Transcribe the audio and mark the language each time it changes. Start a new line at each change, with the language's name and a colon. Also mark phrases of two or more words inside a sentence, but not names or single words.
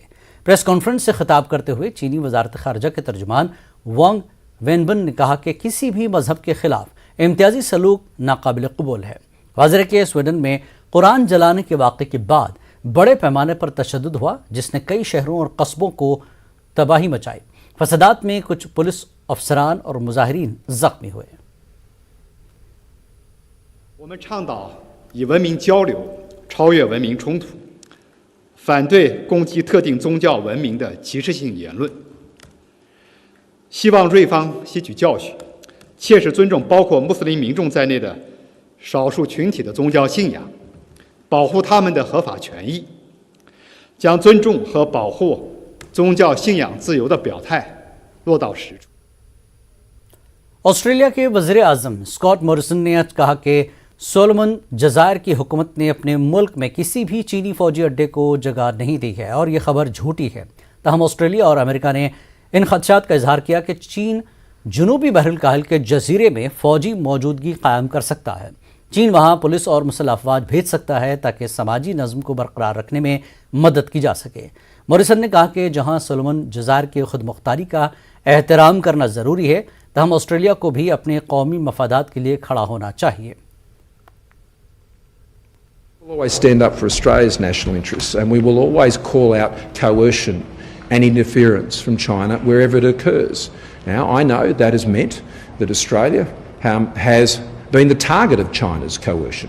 English: press conference
Urdu: سے خطاب کرتے ہوئے چینی وزارت خارجہ کے ترجمان وانگ وینبن نے کہا کہ کسی بھی مذہب کے خلاف امتیازی سلوک ناقابل قبول ہے. واضح کہ سویڈن میں قرآن جلانے کے واقعے کے بعد بڑے پیمانے پر تشدد ہوا، جس نے کئی شہروں اور قصبوں کو تباہی مچائی. فسادات میں کچھ پولیس افسران اور مظاہرین زخمی ہوئے.
Chinese: 我们倡导以文明交流超越文明冲突，反对攻击特定宗教文明的歧视性言论。希望瑞方吸取教训，切实尊重包括穆斯林民众在内的少数群体的宗教信仰，保护他们的合法权益，将尊重和保护宗教信仰自由的表态落到实处。
Urdu: آسٹریلیا کے وزیر اعظم اسکاٹ موریسن نے آج کہا کہ سولومن جزائر کی حکومت نے اپنے ملک میں کسی بھی چینی فوجی اڈے کو جگہ نہیں دی ہے اور یہ خبر جھوٹی ہے. تاہم آسٹریلیا اور امریکہ نے ان خدشات کا اظہار کیا کہ چین جنوبی بحرال کاہل کے جزیرے میں فوجی موجودگی قائم کر سکتا ہے. چین وہاں پولیس اور مسلح افواج بھیج سکتا ہے تاکہ سماجی نظم کو برقرار رکھنے میں مدد کی جا سکے. موریسن نے کہا کہ جہاں سولومن جزائر کی خود مختاری کا احترام کرنا ضروری ہے، تاہم آسٹریلیا کو بھی اپنے قومی مفادات کے لیے کھڑا ہونا چاہیے.
English: We'll always stand up for Australia's national interests, and we will always call out coercion and interference from China wherever it occurs. Now, I know that has meant that Australia has been the target of China's coercion.